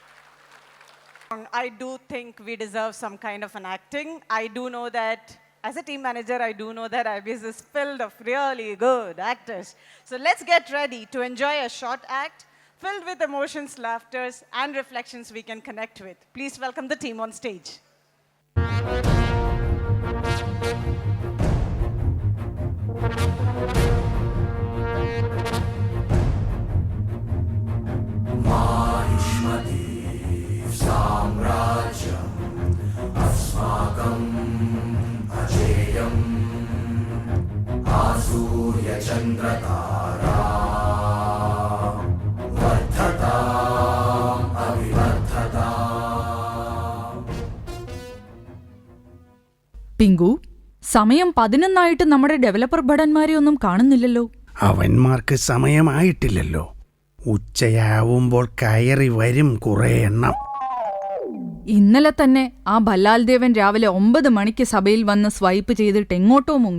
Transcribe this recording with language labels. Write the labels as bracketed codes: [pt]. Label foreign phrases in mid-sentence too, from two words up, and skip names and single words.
[en] I do think we deserve some kind of an acting. I do know that, as a team manager, I do know that IBS is filled of really good actors. So let's get ready to enjoy a short act filled with emotions, laughters, and reflections we can connect with. Please welcome the team on stage. [sa] साम्राज्यम् अस्माकम् अजेयम् आसूर्यचन्द्रतारा वर्धताम् अविवर्धताम्. [ml] പിങ്കു, സമയം 11 നമ്മുടെ ഡെവലപ്പർ ഭടന്മാരെ ഒന്നും കാണുന്നില്ലല്ലോ. അവന്മാർക്ക് സമയമായിട്ടില്ലല്ലോ. ഉച്ചയാവുമ്പോൾ കയറി വരും കുറെ എണ്ണം. ഇന്നലെ തന്നെ ആ ഭല്ലാൽ ദേവൻ രാവിലെ 9 മണിക്ക് സഭയിൽ വന്ന് സ്വൈപ്പ് ചെയ്തിട്ട് എങ്ങോട്ടോ മുങ്ങി.